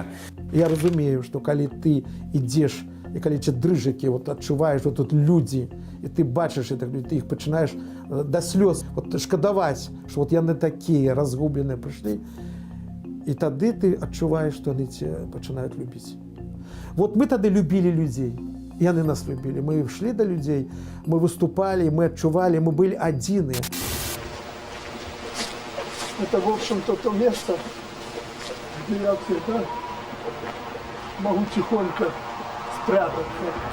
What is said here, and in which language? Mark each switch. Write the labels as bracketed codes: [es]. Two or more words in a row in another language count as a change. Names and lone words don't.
[be] Я разумею, што калі ты ідзеш і калі ці дрыжыкі вот адчуваеш вот тут людзі, і ты бачыш, ты іх пачынаеш да слёз вот шкадаваць, што вот яны такія разгубленыя прыйшлі, і тады ты адчуваеш, што яны цябе пачынаюць любіць. Вот мы тады любілі людзей. [ru] И они нас любили. Мы шли до людей, мы выступали, мы отчували, мы были одни. Это, в общем-то, то место, где я всегда могу тихонько спрятаться.